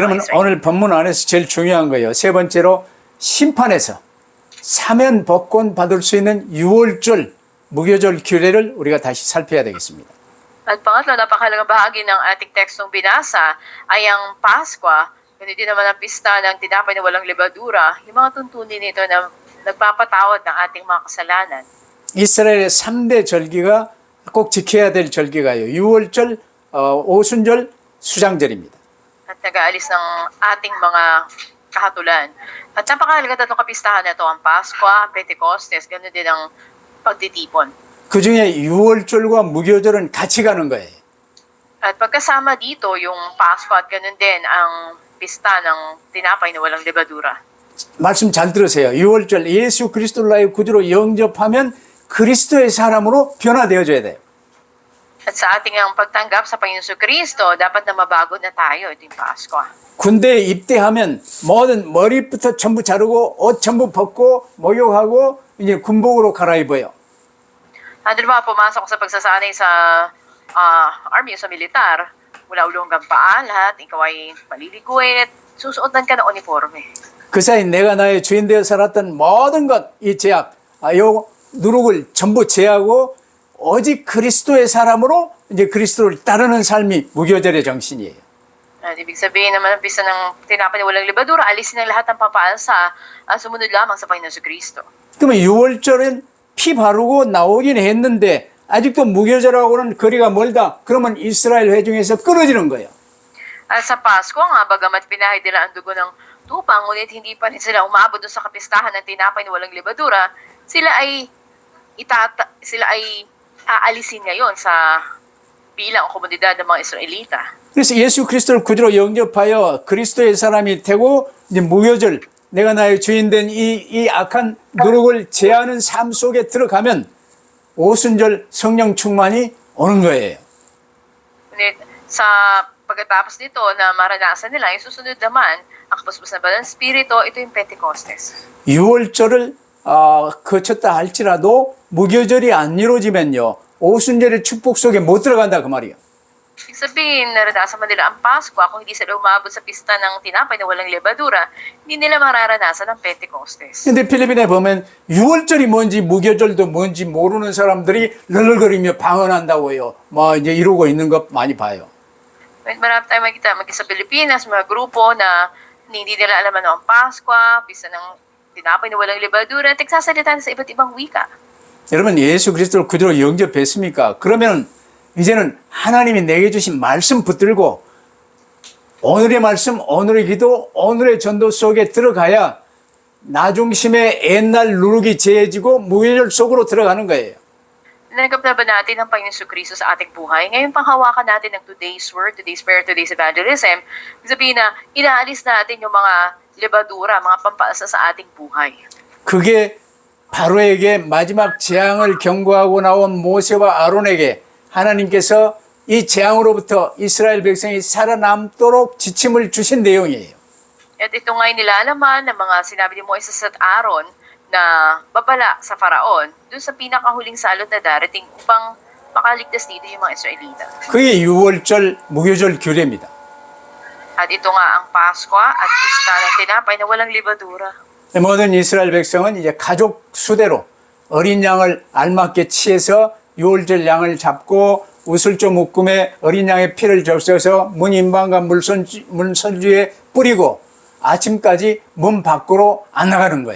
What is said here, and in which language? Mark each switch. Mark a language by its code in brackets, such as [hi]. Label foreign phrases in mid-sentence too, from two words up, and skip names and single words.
[ko] 그러면 Israelita. 오늘 본문 안에서 제일 중요한 거예요. 세 번째로 심판에서 사면 복권 받을 수 있는 유월절 무교절 규례를 우리가 다시 살펴야 되겠습니다. [tl] At pangatlo, napakahalagang bahagi ng ating tekstong binasa ay ang Paskwa, kundi din naman ang pista ng tinapay na walang lebadura, yung mga tuntunin nito na nagpapatawad ng ating mga kasalanan. [ko] 이스라엘의 3대 절기가 꼭 지켜야 될 절기가요. 유월절, 오순절, 수장절입니다. [tl] At nag-aalis ng ating mga kahatulan. At napakahalaga na itong kapistahan na ito, ang Paskwa, ang Pentecostes, ganoon din ang pagtitipon. [ko] 그 중에 유월절과 무교절은 같이 가는 거예요. [tl] At pagkasama dito, yung Paskwa at ganoon din ang pista ng tinapay na walang lebadura. [ko] 말씀 잘 들으세요. 유월절 예수 그리스도를 나의 구주로 영접하면 그리스도의 사람으로 변화되어져야 돼요. [tl] At sa ating ang pagtanggap sa Panginoon Kristo, dapat na mabago na tayo, ito yung Paskwa. [ko] 군대에 입대하면 모든 머리부터 전부 자르고 옷 전부 벗고 목욕하고 이제 군복으로 갈아입어요. [tl] Ano ba, pumasok sa pagsasanay sa army, sa militar, mula ulo hanggang paa, lahat, ikaw ay maliliguin at susuotan ka ng uniforme. [ko] 그 사이 내가 나의 주인 되어 살았던 모든 것, 이 제약, 요 누룩을 전부 제하고 오직 그리스도의 사람으로 이제 그리스도를 따르는 삶이 무교절의 정신이에요. [tl] Ibig sabihin naman ang pista ng tinapay na walang libadura, alisin ang lahat ng papaansa at sumunod lamang sa Panginoon Kristo. [ko] 그러면 6월절은 피 바르고 나오긴 했는데 아직도 무교절하고는 거리가 멀다. 그러면 이스라엘 회중에서 끊어지는 거예요. [tl] At sa Pasko nga, bagamat pinahid nila ang dugo ng tupa, ngunit hindi pa rin sila umabot doon sa kapistahan ng tinapay na walang libadura, sila ay aalisin ngayon sa bilang komunidad ng mga Israelita. [ko] 그래서 예수 그리스도를 구주로 영접하여 그리스도의 사람이 되고 이제 무교절 내가 나의 주인 된 이 악한 누룩을 제하는 삶 속에 들어가면 오순절 성령 충만이 오는 거예요. [tl] Ngunit sa pagkatapos nito na maranasan nila, yung susunod naman, ang kapuspos na ba ng Espiritu, ito yung Pentecostes. [ko] 6월절을 거쳤다 할지라도 무교절이 안 이루어지면요. 오순절의 축복 속에 못 들어간다 그 말이에요. [tl] Ibig sabihin, naranasan man nila ang Pasko, kung hindi sila umabot sa pista ng tinapay na walang lebadura, hindi nila mararanasan ang Pentecostes. [ko] 근데 필리핀에 보면 6월절이 뭔지 무교절도 뭔지 모르는 사람들이 널널거리며 방언한다고요. 뭐 이제 이러고 있는 것 많이 봐요. [tl] Marami tayong makikita sa Pilipinas, mga grupo na hindi nila alam ano ang Pasko, pista ng tinapay na walang lebadura, at nagsasalita sa iba't ibang wika. [ko] 여러분 예수 그리스도를 그대로 영접했습니까? 그러면 이제는 하나님이 내게 주신 말씀 붙들고 오늘의 말씀, 오늘의 기도, 오늘의 전도 속에 들어가야 나 중심의 옛날 누룩이 제해지고 무교절 속으로 들어가는 거예요. [tl] Nanggap na ba natin ang Panginoon Kristo sa ating buhay? Ngayon, panghawakan natin ng [en] today's word, today's prayer, today's evangelism. [tl] Sabihin na, inaalis natin yung mga lebadura, mga pampaasa sa ating buhay. [ko] 그게 바로에게 마지막 재앙을 경고하고 나온 모세와 아론에게 하나님께서 이 재앙으로부터 이스라엘 백성이 살아남도록 지침을 주신 내용이에요. [tl] At ito nga'y nilalaman ng mga sinabi ni Moises at Aaron na babala sa Faraon dun sa pinakahuling salot na darating upang makaligtas dito yung mga Israelita. [ko] 그게 유월절 무교절 규례입니다. [tl] At ito nga ang Pasko at pista ng tinapay na walang libadura. [ko] 모든 이스라엘 백성은 이제 가족 수대로 어린 양을 알맞게 치해서 유월절 양을 잡고 우슬조 묶음에 어린 양의 피를 적셔서 문 인방과 문설주에 뿌리고 아침까지 문 밖으로 안 나가는 거예요.